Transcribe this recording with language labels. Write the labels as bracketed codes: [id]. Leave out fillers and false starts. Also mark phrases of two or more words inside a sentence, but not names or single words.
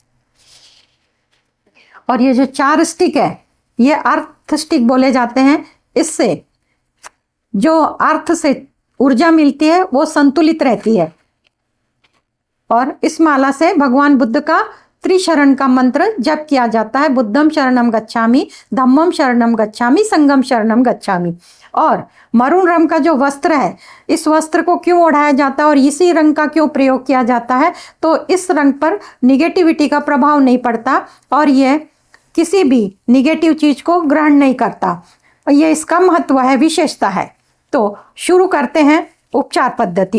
[hi] और ये जो 4 स्टिक है, ये [en] earth stick [hi] बोले जाते हैं। इससे जो अर्थ से ऊर्जा मिलती है वो संतुलित रहती है। और इस माला से भगवान बुद्ध का त्रिशरण का मंत्र जप किया जाता है, [pi] बुद्धम शरणम गच्छामि, धम्मम शरणम गच्छामि, संघम शरणम गच्छामि। [hi] और मरून रंग का जो वस्त्र है, इस वस्त्र को क्यों ओढ़ाया जाता है और इसी रंग का क्यों प्रयोग किया जाता है, तो इस रंग पर निगेटिविटी का प्रभाव नहीं पड़ता और यह किसी भी निगेटिव चीज को ग्रहण नहीं करता। ये इसका महत्व है, विशेषता है। तो शुरू करते हैं उपचार पद्धति।